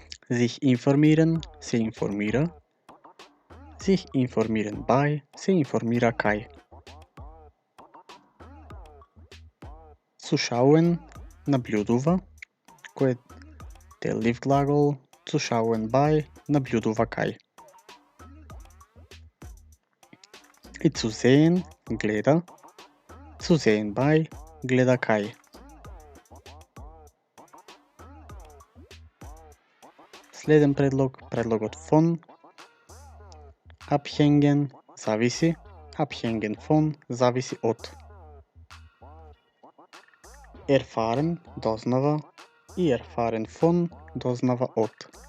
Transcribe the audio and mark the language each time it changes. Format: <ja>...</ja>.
<de>Sich informieren</de> <mk>се информира,</mk> <de>sich informieren bei</de> <mk>се информира кај.</mk> <de>Zuschauen</de> <mk>наблюдува, кој е деллив глагол,</mk> <de>zuschauen bei</de> <mk>наблюдува кај. И</mk> <de>zu sehen</de> <mk>гледа,</mk> <de>zu sehen bei</de> <mk>гледа кај. Следен предлог, предлогот von.</mk> <de>Abhängen</de> <mk>зависи,</mk> <de>abhängen von,</de> <mk>зависи от.</mk> <de>Erfahren,</de> <mk>дознава и</mk> <de>erfahren von,</de> <mk>дознава от.</mk>